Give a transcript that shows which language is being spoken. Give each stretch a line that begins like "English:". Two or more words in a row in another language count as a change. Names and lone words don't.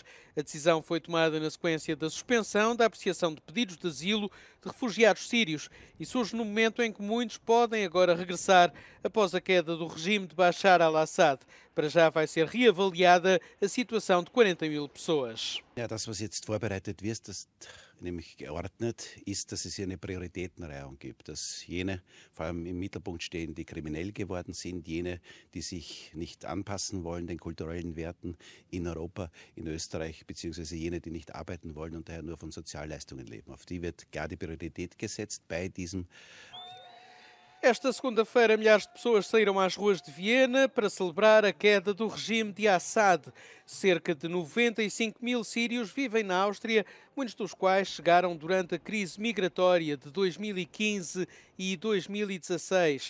Portuguese: A decisão foi tomada na sequência da suspensão da apreciação de pedidos de asilo de refugiados sírios e surge no momento em que muitos podem agora regressar após a queda do regime de Bashar al-Assad. Para já vai ser reavaliada a situação de 40.000 pessoas.
German: Das, was jetzt vorbereitet wird, das nämlich geordnet ist, dass es hier eine Prioritätenreihung gibt, dass jene vor allem im Mittelpunkt stehen, die kriminell geworden sind, jene, die sich nicht anpassen wollen den kulturellen Werten in Europa, in Österreich, beziehungsweise jene, die nicht arbeiten wollen und daher nur von Sozialleistungen leben. Auf die wird klar die Priorität gesetzt bei diesem.
Portuguese: Esta segunda-feira, milhares de pessoas saíram às ruas de Viena para celebrar a queda do regime de Assad. Cerca de 95.000 sírios vivem na Áustria, muitos dos quais chegaram durante a crise migratória de 2015 e 2016.